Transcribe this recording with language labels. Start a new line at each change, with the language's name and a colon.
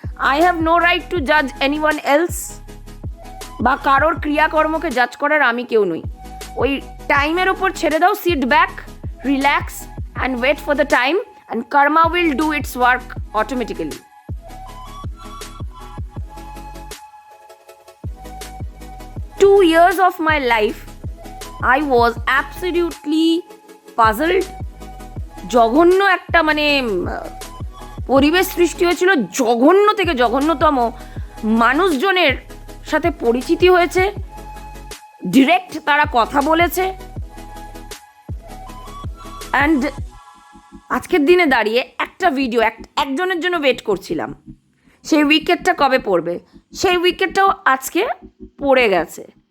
English: I have no right two Jaaz anyone else,
Bangla: বা কারোর ক্রিয়াকর্মকে জাজ করার আমি কেউ নই। ওই টাইমের ওপর ছেড়ে দাও,
English: Sit back, relax and wait for the time, and karma will do its work automatically. 2 years of my life, I was absolutely puzzled.
Bangla: জঘন্য একটা পরিবেশ সৃষ্টি হয়েছিল, জঘন্য থেকে জঘন্যতম মানুষজনের সাথে পরিচিতি হয়েছে, ডিরেক্ট তারা কথা বলেছে। অ্যান্ড আজকের দিনে দাঁড়িয়ে একটা ভিডিও একজনের জন্য ওয়েট করছিলাম, সেই উইকেটটা কবে পড়বে, সেই উইকেটটাও আজকে পড়ে গেছে।